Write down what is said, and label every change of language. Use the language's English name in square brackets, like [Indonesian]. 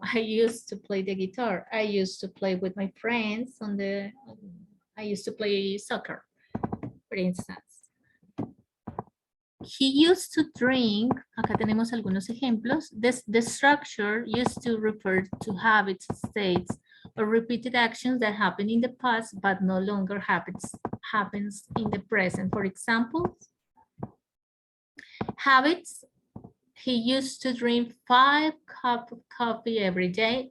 [English] I used to play the guitar. I used to play with my friends I used to play soccer, for instance. He used to drink, [Spanish] acá tenemos algunos ejemplos. [English] The structure used to refer to habits, states, or repeated actions that happened in the past, but no longer happens in the present. For example, habits, he used to drink 5 cups of coffee every day.